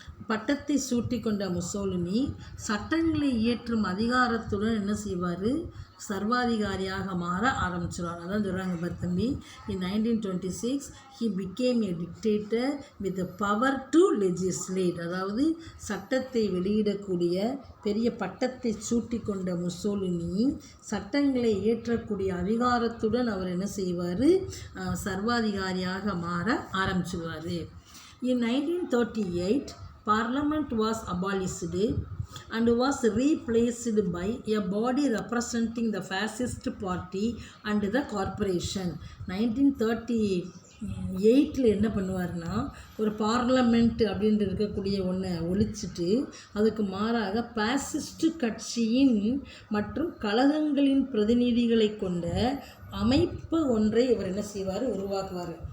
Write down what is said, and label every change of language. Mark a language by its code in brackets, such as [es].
[ta] பட்டத்தை சூட்டி கொண்ட முசோலினி சட்டங்களை இயற்றும் அதிகாரத்துடன் என்ன செய்வார், சர்வாதிகாரியாக மாற ஆரம்பிச்சிடுவார். அதான் சொல்கிறாங்க பர்தம்பி. [en] இன் 1926 he became a dictator with the power to legislate. [ta] அதாவது சட்டத்தை வெளியிடக்கூடிய பெரிய பட்டத்தை சூட்டி கொண்ட முசோலினி சட்டங்களை இயற்றக்கூடிய அதிகாரத்துடன் அவர் என்ன செய்வார், சர்வாதிகாரியாக மாற ஆரம்பிச்சிடுவார். [en] In 1938 Parliament was abolished and was replaced by a body representing the fascist party and the corporation. [ta] 1938 என்ன பண்ணுவார்னா, ஒரு பார்லமெண்ட் அப்படின்ட்டு இருக்கக்கூடிய ஒன்றை ஒழிச்சிட்டு அதுக்கு மாறாக பாசிஸ்ட் கட்சியின் மற்றும் கழகங்களின் பிரதிநிதிகளை கொண்ட அமைப்பு ஒன்றை இவர் என்ன செய்வார், உருவாக்குவார்.